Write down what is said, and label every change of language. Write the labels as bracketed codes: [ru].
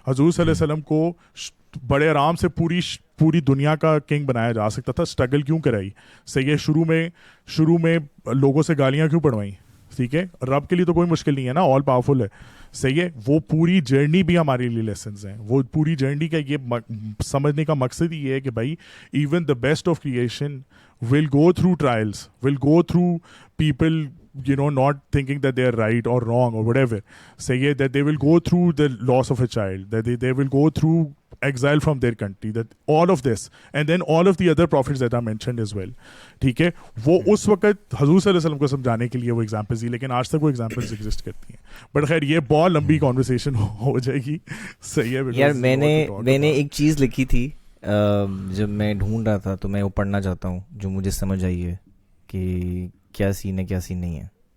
[hi] हजूर सल्लल्लाहु अलैहि वसल्लम को बड़े आराम से पूरी दुनिया का किंग बनाया जा सकता था. स्ट्रगल क्यों कराई, सही है, शुरू में लोगों से गालियां क्यों पड़वाई, ठीक है. रब के लिए तो कोई मुश्किल नहीं है ना, ऑल पावरफुल है, सही है. वो पूरी जर्नी भी हमारे लिए लेसन्स हैं. वो पूरी जर्नी का ये समझने का मकसद ही है कि भाई even the best of creation [en] will go through trials, will go through people, you know, not thinking that they are right or wrong or whatever, say that they will go through the loss of a child, that they will go through exile from their country, that all of this, and then all of the other prophets that are mentioned as well, [hi] ठीक है. वो उस वक्त हजूर सल्लल्लाहु अलैहि वसल्लम को समझाने के लिए वो एग्जाम्पल्स दी, लेकिन आज तक वो एग्जाम्पल्स एग्जिस्ट करती हैं. बट खैर ये बहुत लंबी कॉन्वर्सेशन हो जाएगी, सही है. यार मैंने एक चीज़ लिखी थी जब मैं ढूंढ रहा था, तो मैं वो पढ़ना चाहता हूँ जो मुझे समझ आई है कि क्या सीन है क्या सीन नहीं है.